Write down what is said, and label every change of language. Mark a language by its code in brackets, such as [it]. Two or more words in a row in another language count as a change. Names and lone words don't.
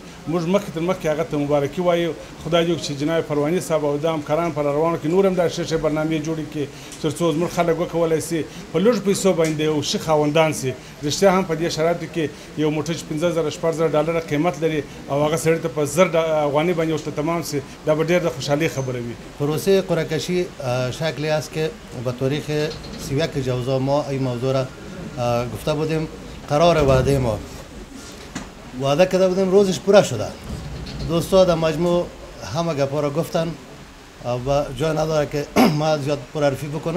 [ps] موږ مخکې تر مخکې هغه ته مبارکي وایو. خدای دې وکړي چې جناب پرواني صاحب او د همکاران پر روانو کې نور هم دا ښې برنامې جوړې کړي تر څو زموږ خلک وکولی سي په لږو پیسو باندې یو ښه خاوندان سي. رښتیا هم په دې شرایطو کې یو موټر چې 15000 16000 ډالره قیمت لري او هغه سړي ته په 1000 افغانۍ باندې ورته تمام سي، دا به ډېر د خوشحالۍ خبره وي. [fa] پروسه قرعه‌کشی شکلی است که به تاریخ 31 جوزا ما این موضوع را گفته بودیم. قرار وعده کرده بودیم، روزش پوره شده. دوستا در مجموع همه گپا را گفتن و جای نداره که ما زیاد پرحرفی بکنم.